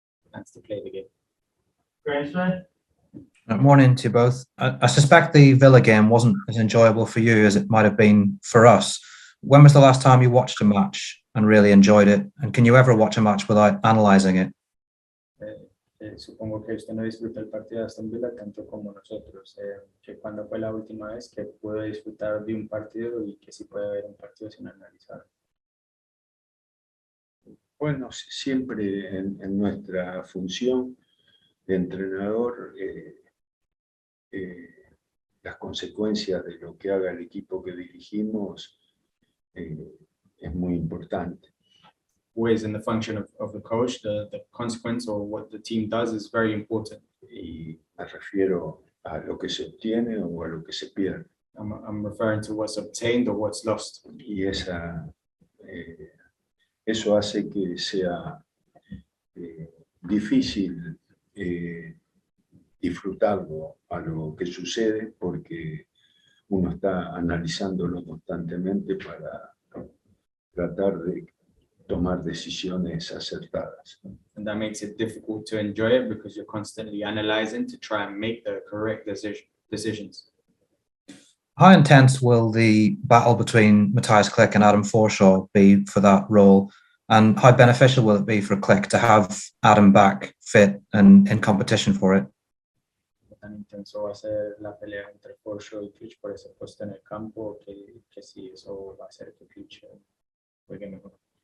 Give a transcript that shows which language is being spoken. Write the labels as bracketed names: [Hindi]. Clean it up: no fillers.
[English] Plans to play the game. Grandson? Morning to you both. I suspect the Villa game wasn't as enjoyable for you as it might have been for us. When was the last time you watched a match and really enjoyed it? And can you ever watch a match without analysing it? [Spanish] Supongo que usted no disfruta el partido de Aston Villa tanto como nosotros. Que cuando fue la última vez que pude disfrutar de un partido y que sí puede haber un partido sin analizar. Bueno, siempre en nuestra función de entrenador, las consecuencias de lo que haga el equipo que dirigimos es muy importante. [English] Always in the function of the coach, the consequence or what the team does is very important. [Spanish] Y me refiero a lo que se obtiene o a lo que se pierde. [English] I'm referring to what's obtained or what's lost. [Spanish] Y eso hace que sea difícil disfrutarlo a lo que sucede porque uno está analizándolo constantemente para tratar de tomar decisiones acertadas. [English] And that makes it difficult to enjoy it because you're constantly analyzing to try and make the correct decisions. How intense will the battle between Matthias Klick and Adam Forshaw be for that role? And how beneficial will it be for Klick to have Adam back fit and in competition for it? [Spanish] Tan intenso va a ser la pelea entre Forshaw y Klick por ese puesto en el campo que sí, eso va a hacer que Klick juegue mejor.